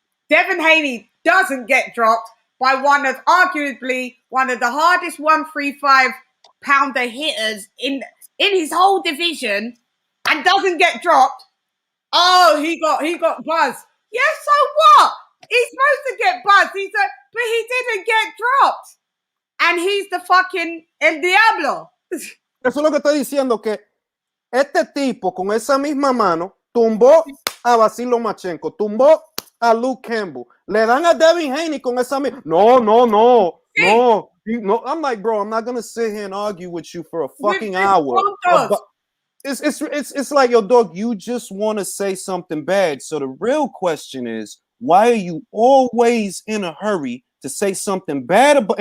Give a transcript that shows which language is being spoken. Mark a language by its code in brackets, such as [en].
[en] Devin Haney doesn't get dropped by arguably one of the hardest 135-pounder hitters in his whole division, and doesn't get dropped. Oh, he got buzzed. Yeah, so what? He's supposed to get buzzed. But he didn't get dropped. And he's the fucking El Diablo. [es] Eso es lo que estoy diciendo, que este tipo con esa misma mano tumbó a Vasily Lomachenko, tumbó a Luke Campbell. Le dan a Devin Haney con esa misma. No. [en] I'm like, bro, I'm not gonna sit here and argue with you for a fucking hour. It's like, yo, dog, you just want to say something bad. So the real question is, why are you always in a hurry to say something bad about?